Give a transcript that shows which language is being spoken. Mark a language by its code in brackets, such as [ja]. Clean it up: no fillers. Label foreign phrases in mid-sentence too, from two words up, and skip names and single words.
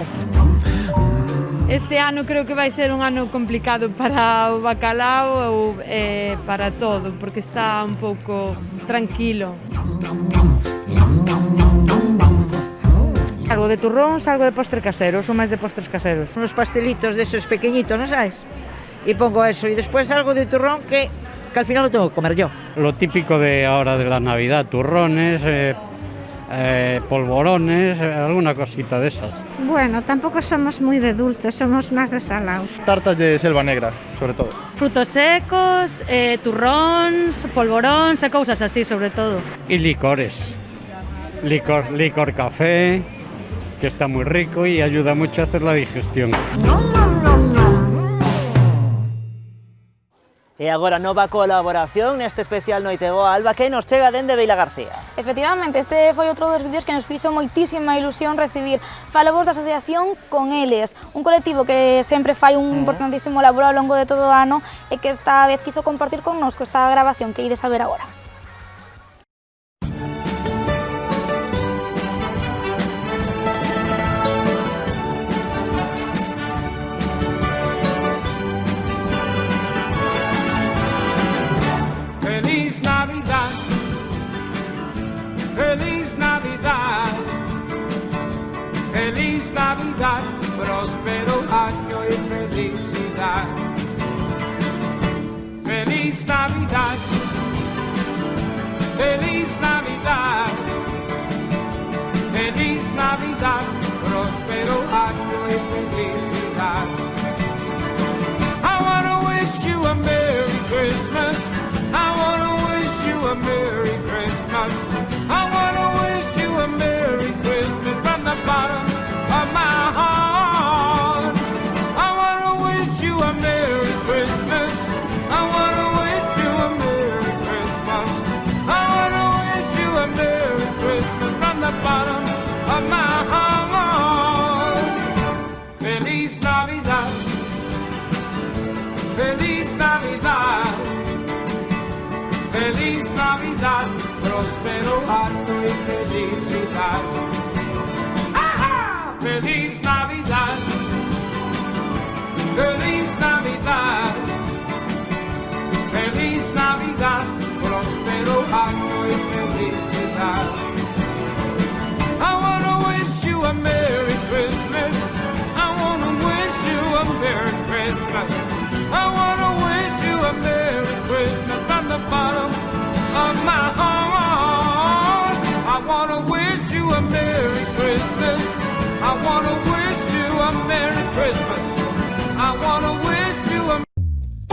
[gl] Este ano creo que vai ser un ano complicado para o bacalao ou para todo, porque está un pouco tranquilo. Algo de turróns, algo de postre casero, son máis de postres caseros. [es] Unos pastelitos de esos pequeñitos, ¿no sabes? Y pongo eso, y después algo de turrón que al final lo tengo que comer yo. Lo típico de ahora de la Navidad, turrones, polvorones, alguna cosita de esas. Bueno, tampoco somos muy de dulces, somos más de salado. Tartas de selva negra, sobre todo. [gl] Frutos secos, turróns, polvoróns e cousas así, sobre todo. [es] Y licores. Licor café, que está muy rico y ayuda mucho a hacer la digestión. [gl] E agora nova colaboración neste especial Noiteboa, Alba, que nos chega dende Vilagarcía. Efectivamente, este foi outro dos vídeos que nos fixo moitísima ilusión recibir. Falamos da asociación Con Eles, un colectivo que sempre fai un importantísimo labor ao longo de todo o ano e que esta vez quiso compartir connosco esta grabación que ides a ver agora. [es] Feliz Navidad, feliz Navidad, feliz Navidad, próspero año y felicidad. Feliz Navidad, feliz Navidad, feliz Navidad, próspero año y felicidad. [en] I wanna wish you a Merry Christmas. I wanna wish you a Merry Christmas. I wanna wish you a Merry Christmas from the bottom of my heart. I wanna wish you a Merry Christmas. I wanna wish you a Merry Christmas. I wanna wish you a Merry Christmas from the bottom of my heart. [es] Feliz Navidad. Feliz Navidad. Feliz Navidad, próspero año y felicidad. ¡Ajá! Feliz Navidad, feliz Navidad, feliz Navidad, próspero año y felicidad. [en] I wanna wish you a Merry Christmas. I wanna wish you a Merry Christmas. I wanna wish you a Merry Christmas from the bottom of my heart. I wanna wish you a Merry Christmas. I wanna wish you a Merry Christmas. I wanna wish you a